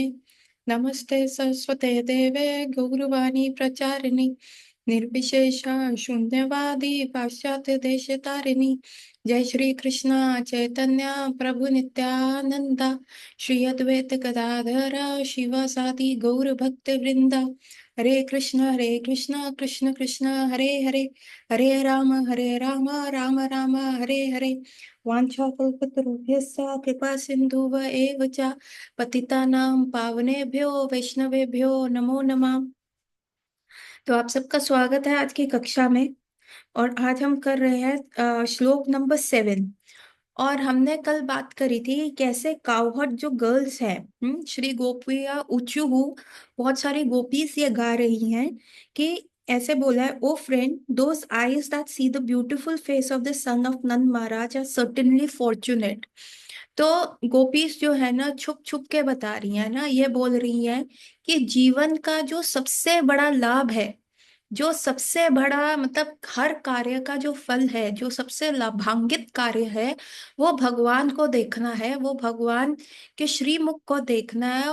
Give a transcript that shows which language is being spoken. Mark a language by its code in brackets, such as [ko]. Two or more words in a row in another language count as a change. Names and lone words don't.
[sa] नमस्ते सरस्वते देवे गौरवाणी प्रचारिणि निर्विशेष शून्यवादी पाश्चात्य देशतारिणि। जय श्री कृष्ण चैतन्य प्रभु नित्यानंद श्री अद्वैत गदाधर शिवासादि गौर भक्त वृंदा। हरे कृष्ण कृष्ण कृष्ण हरे हरे, हरे राम राम राम हरे हरे। वाञ्छाकल्पतरुभ्यश्च कृपा सिन्धुव एव च पतितानां पावनेभ्यो वैष्णवेभ्यो नमो नमः। [hi] तो आप सबका स्वागत है आज की कक्षा में। और आज हम कर रहे हैं श्लोक नंबर 7। और हमने कल बात करी थी कैसे काउहट जो गर्ल्स है, [sa] श्री गोपिया उचुहु, [hi] बहुत सारी गोपीज ये गा रही हैं कि ऐसे बोला है, [en] O friend, Those eyes that see the beautiful face of the son of Nand Maharaj are certainly fortunate. [hi] तो गोपीज जो है ना छुप छुप के बता रही है ना, ये बोल रही है कि जीवन का जो सबसे बड़ा लाभ है, जो सबसे बड़ा मतलब हर कार्य का जो फल है, जो सबसे लाभान्वित कार्य है, वो भगवान को देखना है, वो भगवान के श्रीमुख को देखना है।